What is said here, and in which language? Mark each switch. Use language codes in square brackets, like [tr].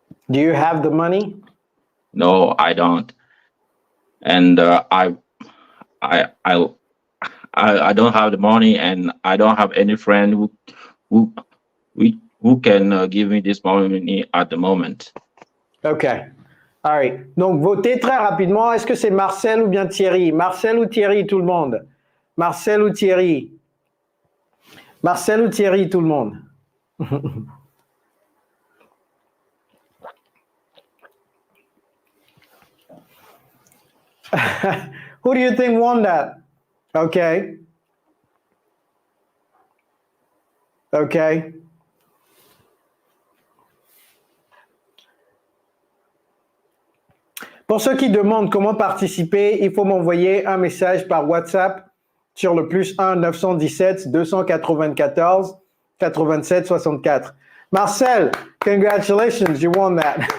[en] Do you have the money? No, I don't. And I don't have the money, and I don't have any friend who who can give me this money at the moment. Okay. All right. [fr] Donc, votez très rapidement. Est-ce que c'est Marcel ou bien Thierry? Marcel ou Thierry, tout le monde? Marcel ou Thierry? Marcel ou Thierry, tout le monde? [en] Who do you think won that? Okay. Okay. [fr] Pour ceux qui demandent comment participer, il faut m'envoyer un message par WhatsApp sur le +1 917 294 87 64. [en] Marcel, congratulations, you won that.